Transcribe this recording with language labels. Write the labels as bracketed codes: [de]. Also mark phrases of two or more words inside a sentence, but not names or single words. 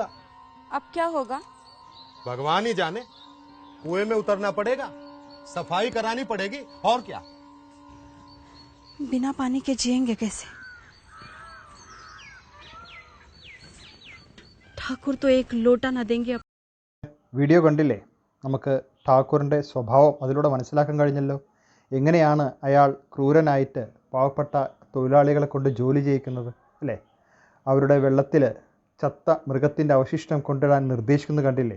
[hi] अब क्या होगा? भगवान ही जाने. कुएं में उतरना पड़ेगा, सफाई करानी पड़ेगी, और क्या. बिना पानी के जिएंगे कैसे? ठाकुर तो एक लोटा न देंगे. [ml] വീഡിയോ കണ്ടില്ലേ? നമുക്ക് ഠാക്കൂറിൻ്റെ സ്വഭാവം അതിലൂടെ മനസ്സിലാക്കാൻ കഴിഞ്ഞല്ലോ. എങ്ങനെയാണ് അയാൾ ക്രൂരനായിട്ട് പാവപ്പെട്ട തൊഴിലാളികളെ കൊണ്ട് ജോലി ചെയ്യിക്കുന്നത് അല്ലേ? അവരുടെ വെള്ളത്തിൽ ചത്ത മൃഗത്തിൻ്റെ അവശിഷ്ടം കൊണ്ടിടാൻ നിർദ്ദേശിക്കുന്നത് കണ്ടില്ലേ?